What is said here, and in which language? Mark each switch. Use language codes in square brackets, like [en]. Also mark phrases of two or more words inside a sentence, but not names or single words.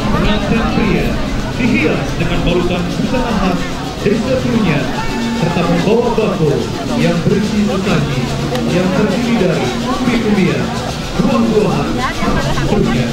[id] pengantin pria dihias dengan balutan busana khas desa Trunyan serta membawa bako yang berisi sesaji yang terdiri dari umbi-umbian, buah-buahan, Trunyan.